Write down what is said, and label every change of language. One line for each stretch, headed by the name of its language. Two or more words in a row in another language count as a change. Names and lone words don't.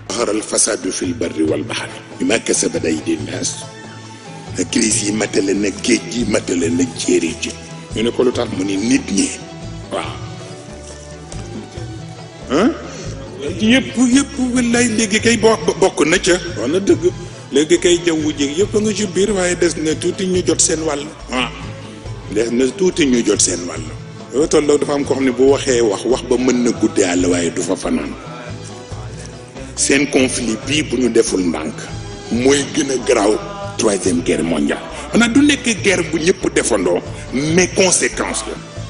Arabic: ظهر الفساد في البر والبحر بما كسبت أيدي الناس
Wolof: crise yi matale na géej gi matale na jéeri ji ñu ne ko lu tax mu ni nit ñi waaw yëpp wallaay léegi kay bokk na ca wax na dëgg léegi kay jaww ji yëpp a nga ci biir waaye des na tuuti ñu jot seen wàll des na tuuti ñu jot seen wàll yoo tolloo dafa am ko xam ne bu waxee wax ba mën na guddee àll waaye du fa fanaan seen conflit bii bu ñu deful ndànk mooy gën a garaaw
French: troisième guerre mondiale
Wolof: maanaam du nekk guerre bu ñëpp defandoo
French: mais conséquence
Wolof: la